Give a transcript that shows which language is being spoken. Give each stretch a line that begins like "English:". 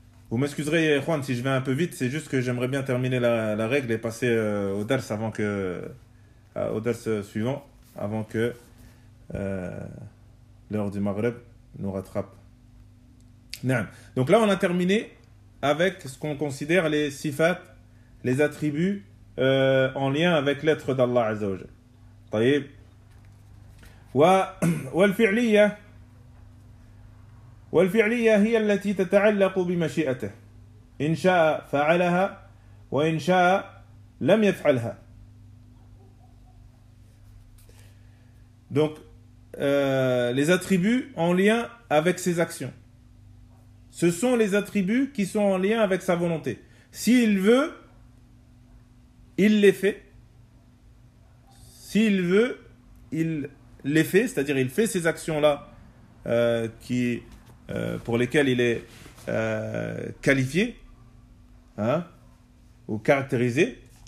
French: Vous m'excuserez, Juan, si je vais un peu vite, c'est juste que j'aimerais bien terminer la règle et passer au dars avant que au dars suivant, avant que l'heure du Maghreb nous rattrape. Naam. Donc là, on a terminé avec ce qu'on considère les sifat, les attributs en lien avec l'être d'Allah Azzawajal. Taïb.
Arabic: والفعلية والفعلية هي التي تتعلق بمشيئته إن شاء فعلها وإن شاء لم يفعلها.
French: Donc, les attributs en lien avec ses actions. Ce sont les attributs qui sont en lien avec sa volonté. S'il veut, il les fait. S'il veut, il les fait, c'est-à-dire il fait ces actions-là pour lesquelles il est qualifié, hein, ou caractérisé.